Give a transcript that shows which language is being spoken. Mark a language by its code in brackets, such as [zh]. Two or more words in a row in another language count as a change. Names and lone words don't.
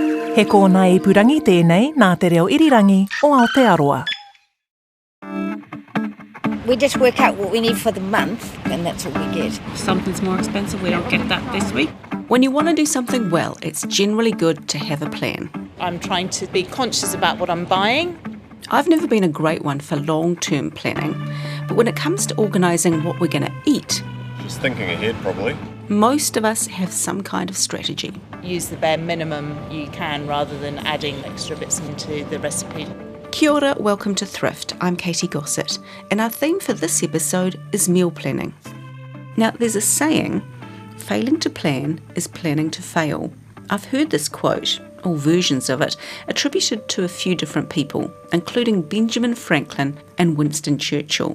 [mi] He kōna ipurangi tēnei nā te reo irirangi o Aotearoa. [en] We just work out what we need for the month, and that's all we get. If something's more expensive, we don't get that this week. When you want to do something well, it's generally good to have a plan. I'm trying to be conscious about what I'm buying. I've never been a great one for long-term planning, but when it comes to organising what we're going to eat, just thinking ahead, probably. Most of us have some kind of strategy. Use the bare minimum you can rather than adding extra bits into the recipe. [mi] Kia ora, [en] welcome to Thrift. I'm Katy Gossett, and our theme for this episode is meal planning. Now, there's a saying, failing to plan is planning to fail. I've heard this quote, or versions of it, attributed to a few different people, including Benjamin Franklin and Winston Churchill.